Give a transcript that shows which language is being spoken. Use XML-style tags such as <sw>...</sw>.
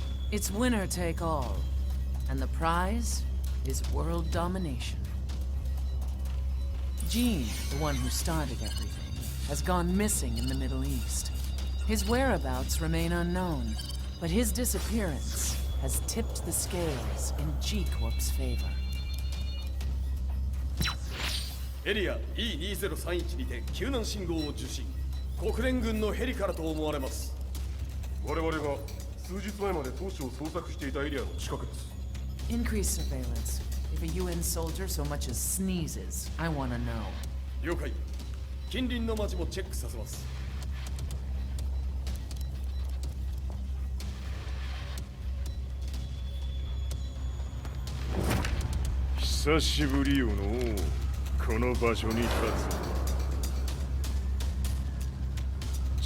<en>It's winner take all, and the prize is world domination. Gene, the one who started everything, has gone missing in the Middle East. His whereabouts remain unknown, but his disappearance has tipped the scales in G-Corp's favor.</en> <ja>エリア E2031 にて救難信号を受信。国連軍のヘリからと思われます。我々が数日前まで当初を捜索していたエリアの近くです。</ja> <en>Increased surveillance. If a UN soldier so much as sneezes, I want to know.</en> <ja>了解。近隣の町もチェックさせます。久しぶりよのう。この場所に立つ。</ja>